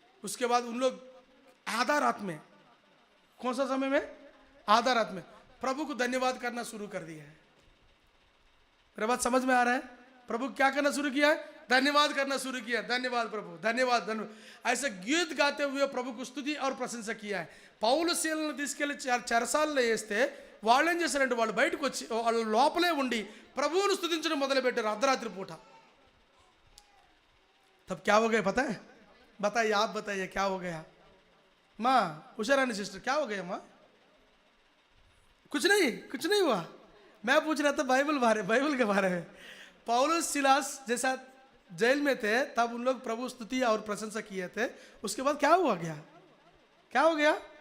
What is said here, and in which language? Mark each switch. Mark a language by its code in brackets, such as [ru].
[hi] उसके बाद उन लोग आधा रात में, कौन सा समय में? आधा रात में प्रभु को धन्यवाद करना शुरू कर दिया है. मेरा बात समझ में आ रहा है? प्रभु क्या करना शुरू किया है? धन्यवाद करना शुरू किया. धन्यवाद प्रभु, धन्यवाद धन्यवाद, ऐसे गीत गाते हुए प्रभु को स्तुति और प्रशंसा किया है. [te] పౌలుశీలను తీసుకెళ్లి చెరసాలలో వేస్తే వాళ్ళు ఏం చేశారంటే వాళ్ళు బయటకు వచ్చి వాళ్ళు లోపలే ఉండి ప్రభువును స్తుతించడం మొదలుపెట్టారు అర్ధరాత్రి పూట. [hi] तब क्या हो गया पता है? बताइए, आप बताइए क्या हो गया? माँ उषा रानी सिस्टर क्या हो गया? माँ कुछ नहीं हुआ. मैं पूछ रहा था बाइबल के बारे में. पौलुस सिलास जैसा जेल में थे तब उन लोग प्रभु स्तुति और प्रशंसा किए थे. उसके बाद क्या हुआ गया? क्या हो गया?